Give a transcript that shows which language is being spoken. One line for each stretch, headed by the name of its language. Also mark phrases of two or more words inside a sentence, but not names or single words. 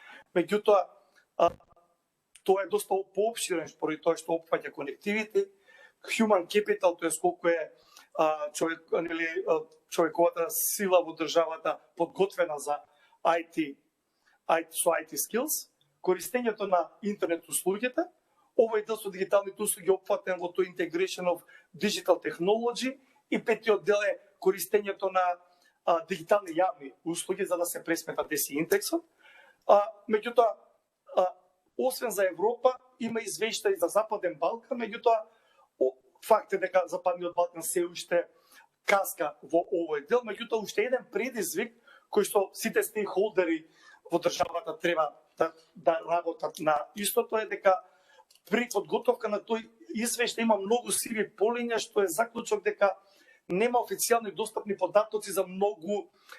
Macedonian: меѓутоа тоа е доста поопширен поради тоа што опфаќа конективити,
English: human capital,
Macedonian: тоест колку е човековата сила во државата подготвена за со
English: IT skills,
Macedonian: користењето на интернет услугите, овој дел со дигиталните услуги опфатен во тој
English: integration of digital technology
Macedonian: и петиот дел е користењето на дигитални јавни услуги за да се пресмета DESI индексот. Меѓутоа, освен за Европа, има извештаи за Западен Балкан, меѓутоа, факт е дека Западниот Балкан се уште каска во овој дел, меѓутоа уште еден предизвик кој што сите стейкхолдери во државата треба да работат на истото е дека при подготовка на тој извештај има многу сиви полиња, што е заклучок дека нема официјални достапни податоци за многу